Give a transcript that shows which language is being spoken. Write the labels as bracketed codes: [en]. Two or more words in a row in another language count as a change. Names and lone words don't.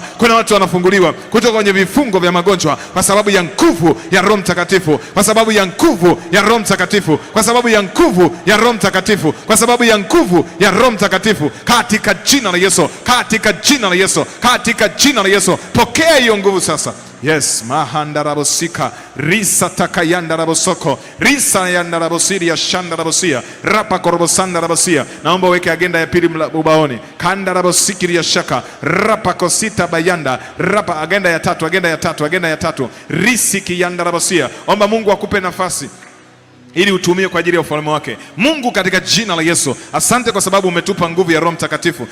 [sw] Kuna watu wanafunguliwa kutoka kwenye vifungo vya magonjwa kwa sababu ya nguvu ya Roho Mtakatifu, kwa sababu ya nguvu ya Roho Mtakatifu, kwa sababu ya nguvu ya Roho Mtakatifu, kwa sababu ya nguvu ya Roho Mtakatifu, katika jina la Yesu, katika jina la Yesu, katika jina la Yesu. Pokea hiyo nguvu sasa. Yes, mahanda rabosika risa takayanda rabosoko risa yanda rabosiri ya shanda rabosia rapa korobosanda rabosia. Naomba weke agenda ya pili ubaoni. Kanda rabosikiri ya shaka rapa kosita bayanda rapa. Agenda ya tatu risiki yanda rabosia. Omba Mungu akupe nafasi ili utumie kwa ajili ya ufalme wake. Mungu, katika jina la Yesu, asante kwa sababu umetupa nguvu ya Roho Mtakatifu.